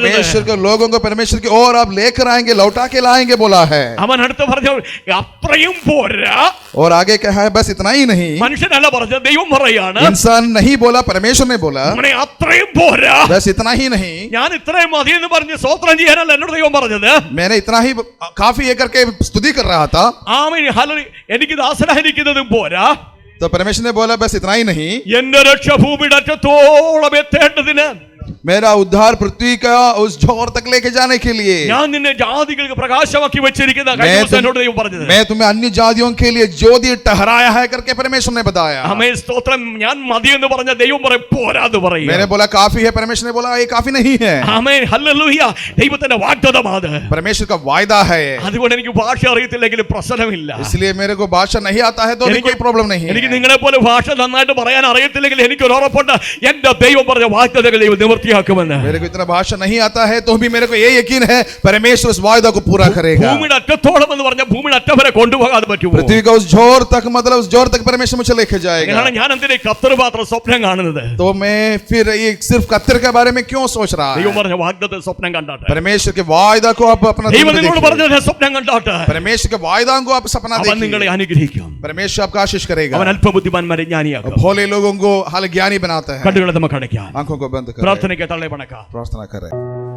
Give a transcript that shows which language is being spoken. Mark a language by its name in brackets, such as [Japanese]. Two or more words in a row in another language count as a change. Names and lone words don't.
[Hindi] परमेश्वर के लोगों को परमेश्वर की ओर आप लेकर आएंगे, लौटा के लाएंगे बोला है। [Malayalam] അവൻ അടുത്ത് പറഞ്ഞു അത്രയും പോരാ. [Hindi] और आगे कहा है बस इतना ही नहीं, [Malayalam] മനുഷ്യനല്ല പറഞ്ഞത്, ദൈവം പറയാണ്. [Hindi] इंसान नहीं बोला, परमेश्वर ने बोला [Malayalam] അങ്ങനെ അത്രയും പോരാ, [Hindi] बस इतना ही नहीं। [Malayalam] ഞാൻ ഇത്രയും മതി എന്ന് പറഞ്ഞ് സ്തോത്രം ചെയ്യാനല്ല എന്നോട് ദൈവം പറഞ്ഞത്. [Hindi] मैंने इतना ही काफी ये करके स्तुति कर रहा था। [Malayalam] ആമേൻ ഹല്ലേലൂയ. എനിക്ക് ദാസനായിരിക്കുന്നതും പോരാ, [Hindi] तो परमेश्वर ने बोला बस इतना ही नहीं, [Malayalam] എന്റെ രക്ഷ ഭൂമിയുടെ അറ്റത്തോളം എത്തേണ്ടതിന്, [Hindi] मेरा उद्धार पृथ्वी का उस छोर तक लेके जाने के लिए [Malayalam] ഞാൻ നിന്നെ ജാതികൾക്ക് പ്രകാശമാക്കി വെച്ചിരിക്കുന്ന എന്നോട് ദൈവം പറഞ്ഞത്. [Hindi] मैं तुम्हें अन्य जातियों के लिए ज्योति ठहराया है करके परमेश्वर ने बताया। [Malayalam] ആമേൻ സ്തോത്രം. ഞാൻ മതി എന്ന് പറഞ്ഞ ദൈവം പറയും പോരാന്ന് പറയും. [Hindi] मैंने बोला काफी है, परमेश्वर ने बोला ये काफी नहीं है। [Malayalam] ആമേൻ ഹല്ലേലൂയ. ദൈവത്തിന്റെ വാഗ്ദത്തമാണ്, [Hindi] परमेश्वर का वायदा है। [Malayalam] അതുകൊണ്ട് എനിക്ക് ഭാഷ അറിയത്തില്ലെങ്കിലും പ്രശ്നമില്ല. [Hindi] इसलिए मेरे को भाषा नहीं आता है तो भी कोई प्रॉब्लम नहीं है। [Malayalam] എനിക്ക് നിങ്ങളെ പോലെ ഭാഷ നന്നായിട്ട് പറയാൻ അറിയത്തില്ലെങ്കിൽ എനിക്കൊരു ഉറപ്പുണ്ട്, എന്റെ ദൈവം പറഞ്ഞ വാഗ്ദത്തങ്ങൾ ദൈവം നിവൃത്തിയാക്കുമെന്ന്. [Hindi] मेरे को इतना भाषा नहीं आता है तो भी मेरे को ये यकीन है परमेश्वर उस वायदा को पूरा करेगा। [Malayalam] ഭൂമിയുടെ അറ്റത്തോളം എന്ന് പറഞ്ഞാൽ ഭൂമിയുടെ അറ്റം വരെ കൊണ്ടുപോകാതെ പറ്റുമോ? [Hindi] पृथ्वी का उस जोर तक, मतलब उस जोर तक परमेश्वर मुझे लेके जाएगा। [Malayalam] ഞാൻ എന്തിനാ ഖത്തർ മാത്രം സ്വപ്നം കാണുന്നത്? [Hindi] तो मैं फिर ये सिर्फ कत्तर के बारे में क्यों सोच रहा [Malayalam] ദൈവം [Hindi] है? [Malayalam] പറഞ്ഞ വാഗ്ദത്തം സ്വപ്നം കണ്ടാട്ടെ. [Hindi] परमेश्वर के वायदा को आप अपना [Malayalam] ദൈവം നിങ്ങളോട് പറഞ്ഞത് സ്വപ്നം കണ്ടാട്ടെ. [Hindi] परमेश्वर के वायदा को आप सपना [Malayalam] അവൻ നിങ്ങളെ [Hindi] देखिए, [Malayalam] അനുഗ്രഹിക്കും. [Hindi] परमेश्वर आपका आशीष करेगा। [Malayalam] അവൻ അല്പബുദ്ധിമാന്മാരെ ജ്ഞാനിയാക്കും. [Hindi] भोले लोगों को हाल ज्ञानी बनाता है। [Malayalam] കണ്ണുകളെ നമുക്ക് അടയ്ക്കാം, [Hindi] आंखों को बंद कर [Malayalam] പ്രാർത്ഥനയ്ക്ക് തള്ളേ പണക്കാം. [Hindi] प्रार्थना करें।